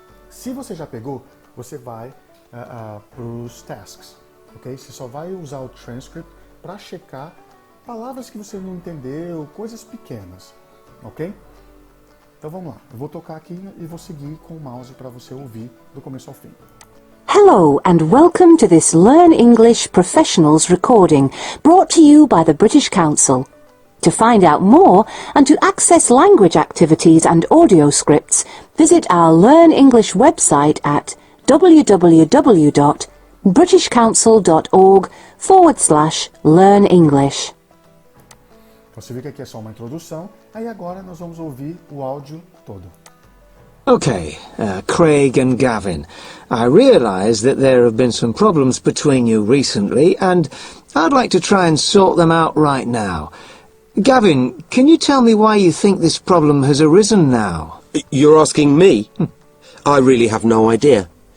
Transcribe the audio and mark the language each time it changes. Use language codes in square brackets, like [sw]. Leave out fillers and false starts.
[pt] Se você já pegou, você vai para os tasks, ok? Você só vai usar o transcript para checar palavras que você não entendeu, coisas pequenas, ok? Então vamos lá, eu vou tocar aqui e vou seguir com o mouse para você ouvir do começo ao fim. [en] Hello and welcome to this Learn English Professionals recording brought to you by the British Council. To find out more and to access language activities and audio scripts, visit our Learn English website at www.britishcouncil.org/learn English. [pt] Você vê que aqui é só uma introdução, aí agora nós vamos ouvir o áudio todo. [en] Okay, Craig and Gavin, I realise that there have been some problems between you recently, and I'd like to try and sort them out right now. Gavin, can you tell me why you think this problem has arisen now? You're asking me? I really have no idea.